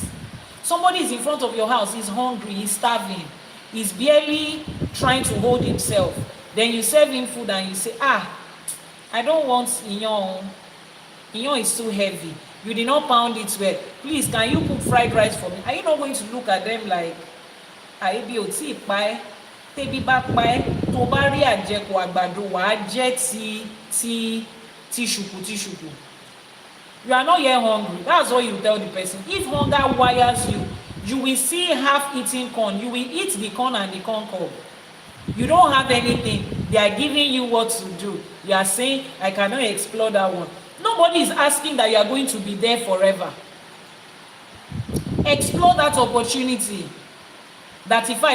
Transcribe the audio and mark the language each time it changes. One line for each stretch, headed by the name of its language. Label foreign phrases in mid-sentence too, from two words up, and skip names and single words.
English: Somebody is in front of your house, he's hungry, he's starving, he's barely trying to hold himself. Then you serve him food and you say, I don't want Iyan. Iyan is too heavy. You did not pound it well. Please, can you cook fried rice for me? Are you not going to look at them like,
Yoruba: Aibi oti pa tebi ba pa tó bá rí àjẹkù àgbàdo wàá jẹ ti shuku.
English: You are not yet hungry. That's what you tell the person. If hunger wires you, you will see half-eaten corn. You will eat the corn and the corn cob. You don't have anything. They are giving you what to do. You are saying, I cannot explore that one. Nobody is asking that you are going to be there forever. Explore that opportunity that Ifa is presenting.